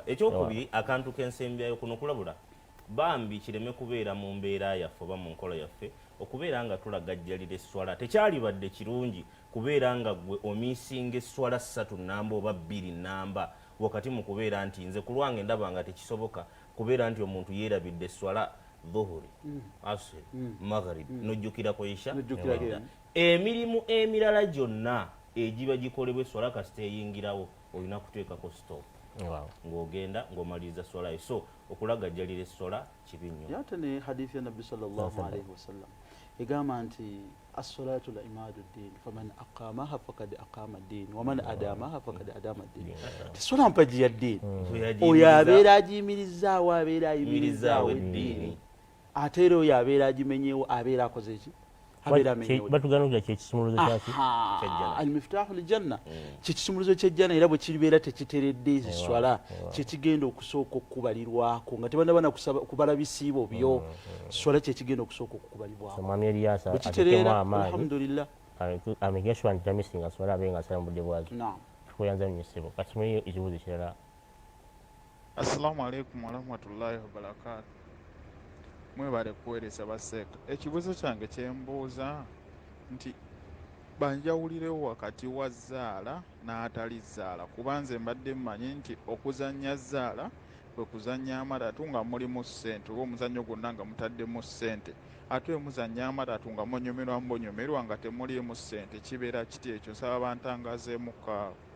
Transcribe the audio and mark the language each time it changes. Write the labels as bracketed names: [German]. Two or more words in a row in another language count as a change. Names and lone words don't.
[Ganda] Ekyokubiri akantu k'ensembyayo kuno kulabula bambi kireme kubeera mu mbeera yaffe oba mu nkola yaffe okubeera nga tulagajjalira esswala tekyalibadde kirungi kubeera nga gwe omiisinga esswala 3 namba oba 2 namba wakati mu kubeera nti nze ku lwange ndaba nga tekisoboka kubeera nti omuntu yeerabidde esswala Dhuhri Asri Magharibi n'ojjukira ku Isha. Emirimu emirala gyonna egiba gikolebwa esswala kasita eyingirawo olina kuteekako stop ng'ogenda ng'omaliriza swala yo. So okulagajjalira esswala kibi nnyo. Ate ne hadithi ya Nabbi [Arabic] صلى الله عليه وسلم [Ganda] egamba nti [Arabic] الصلاة لا عماد الدين فمن أقامها فقد أقام الدين ومن هدمها فقد هدم الدين. [Ganda] Tessola mpaji ya ddin oyo abeera agiyimirizaawo abeera ayimirizaawo eddiini ate era oyo abeera agimenyeewo abeera akoze ki batuganukira kyekisumuluzo kyaki [Arabic] المفتاح الجنة [Ganda] kyekisumuluzo kyejjana era bwe kiribeera tekiteredde swala kyekigenda okusooka okubalirwako nga tebanabana kubala bisiibo byo swala kyekigenda okusooka okukubalibwako mwami Eliasa bwekitereera alhamdulillah amegeshwa nti tamisinga swala abe nga asala mu budde bwazo tukuyanza nnyo ssebo kati muliyo ekibuuzo kirala. [Arabic] السلام عليكم ورحمة الله وبركاته. [Ganda] Mwebale kuweereza baseeka. Ekibuuzo kyange kyembuuza nti banjawulirewo wakati wa zaala n'atali zaala kuba nze mbadde mmanyi nti okuzannya zaala kwe kuzannya amalatu nga mulimu ssente oba omuzannyo gwonna nga mutaddemu ssente ate muzannya amalatu nga munyomerwa mbonyomerwa nga temuliimu ssente kibeera kiti ekyo nsaba bantangazeemu kaawo.